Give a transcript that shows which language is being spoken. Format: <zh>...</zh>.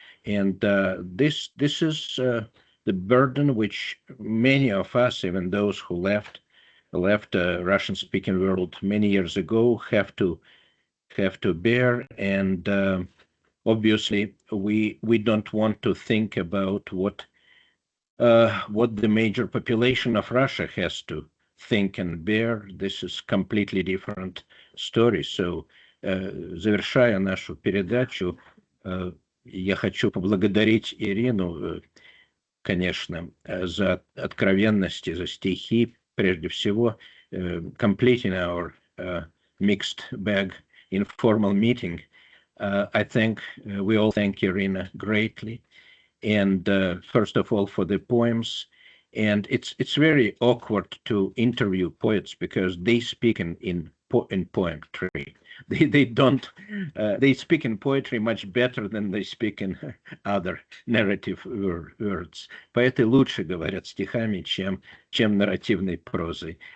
<en>And this is the burden which many of us, even those who left Russian-speaking world many years ago, have to bear. And obviously, we don't want to think about what the major population of Russia has to think and bear. This is completely different story.</en> <ru>So, завершая нашу передачу, я хочу поблагодарить Ирину, конечно, за откровенность и за стихи. Прежде всего,</ru> <en>completing our mixed bag informal meeting, I think we all thank Iryna greatly. And first of all, for the poems. And it's very awkward to interview poets because they speak in poetry. They don't they speak in poetry much better than they speak in other narrative words.</en> <ru>Поэты лучше говорят стихами, чем нарративной прозой.</ru>